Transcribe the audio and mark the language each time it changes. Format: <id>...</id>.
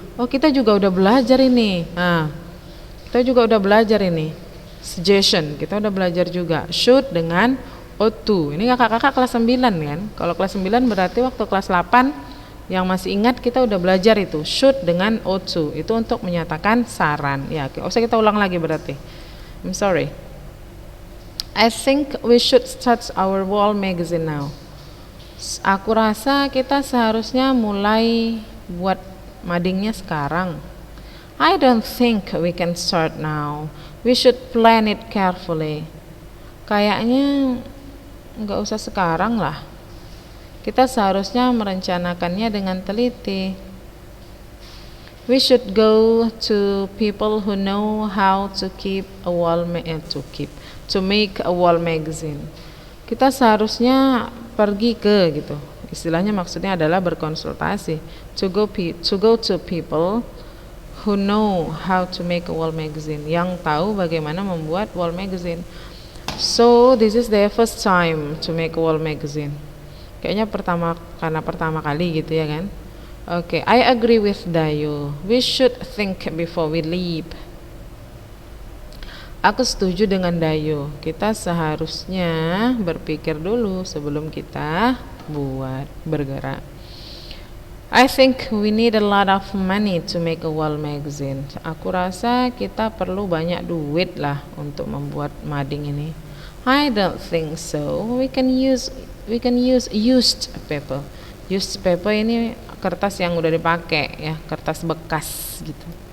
<id>Oh, kita juga udah belajar ini. Nah, kita juga udah belajar ini. Suggestion, kita udah belajar juga. Should dengan ought to. Ini kakak-kakak kelas 9 kan. Kalau kelas 9 berarti waktu kelas 8 yang masih ingat kita udah belajar itu. Should dengan ought to. Itu untuk menyatakan saran. Ya, usah kita ulang lagi berarti.</id> <en>I'm sorry. I think we should start our wall magazine now.</en> <id>Aku rasa kita seharusnya mulai buat madingnya sekarang.</id> <en>I don't think we can start now. We should plan it carefully.</en> <id>Kayaknya nggak usah sekarang lah. Kita seharusnya merencanakannya dengan teliti.</id> <en>We should go to people who know how to keep a wall to make a wall magazine.</en> <id>Kita seharusnya pergi ke gitu. Istilahnya maksudnya adalah berkonsultasi.</id> <en>To go to people who know how to make a wall magazine,</en> <id>yang tahu bagaimana membuat wall magazine.</id> <en>So this is their first time to make a wall magazine.</en> <id>Kayaknya pertama kali gitu ya kan.</id> <en>Okay, I agree with Dayu. We should think before we leave.</en> <id>Aku setuju dengan Dayu. Kita seharusnya berpikir dulu sebelum kita bergerak.</id> <en>I think we need a lot of money to make a wall magazine.</en> <id>Aku rasa kita perlu banyak duit lah untuk membuat mading ini.</id> <en>I don't think so. We can use used paper.</en> <id>Used paper ini kertas yang udah dipakai ya, kertas bekas gitu.</id>